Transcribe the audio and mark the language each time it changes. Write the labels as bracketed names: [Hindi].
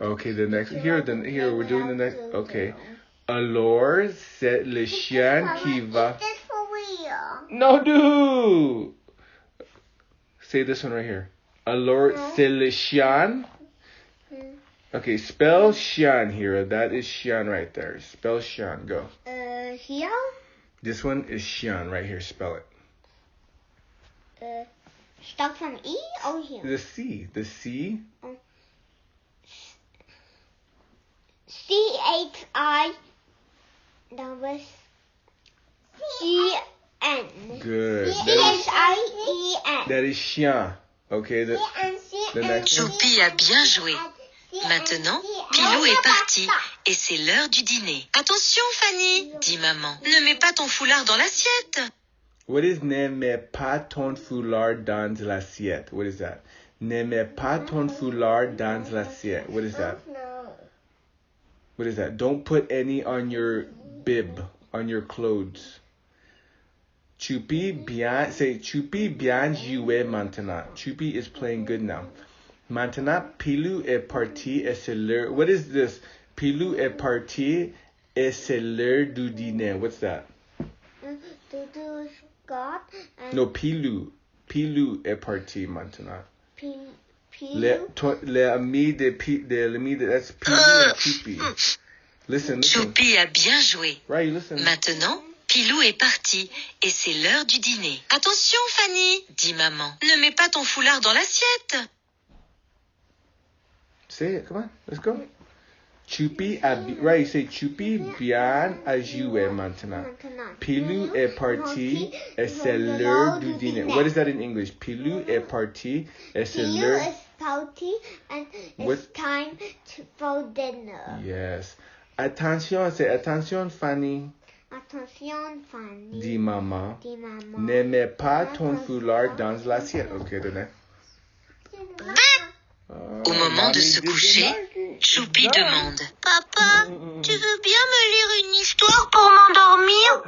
[English] Okay, the next here we're doing the next. Okay. [French] Alors, c'est le chien qui va. [English] Is this for real? No, dude. Say this one right here. [French] Alors, c'est le chien. [English] Okay, spell chien here. That is chien right there. Spell chien. Go. Here? This one is chien right here. Spell it. Start from E or here? The C. The C. CHI double E-N. Good. CHIEN. That is chien. Okay, the next one. [French] Choupi a bien joué. Maintenant, Pilou est parti et c'est l'heure du dîner. Attention, Fanny, dit maman. Ne mets pas ton foulard dans l'assiette. [English] What is [French] ne mets pas ton foulard dans l'assiette? [English] What is that? [French] Ne mets pas ton foulard dans l'assiette. [English] What is that? What is that? Don't put any on your bib, on your clothes. [French] Choupi bien, [English] say [French] Choupi bien joué maintenant. [English] Choupi is playing good now. [French] Maintenant, Pilou est parti et c'est l'heure. [English] What is this? [French] Pilou est parti et c'est l'heure du dîner. [English] What's that? Doudou's got. No, Pilou. [French] Pilou est parti maintenant. Pilou? L'ami de [English] that's Pilou et Choupi. Listen. [French] Choupi a bien joué. [English] Right, listen. [French] Maintenant, Pilou est parti et c'est l'heure du dîner. Attention, Fanny, dit maman. Ne mets pas ton foulard dans l'assiette. [English] Say it, come on, let's go. Choupi a right, you say Choupi [French] bien a joué maintenant. Pilou est parti et c'est l'heure du dîner. [English] What is that in English? [French] Pilou est parti et c'est l'heure. [English] Pilou is party and it's time for dinner. Yes. Attention, say attention, Fanny. [French] Attention, Fanny. Dit maman. Dit maman. Ne mets pas ton foulard dans l'assiette. [English] Okay, the next. [French] Au moment de se coucher, Choupi demande « Papa, tu veux bien me lire une histoire pour m'endormir ?»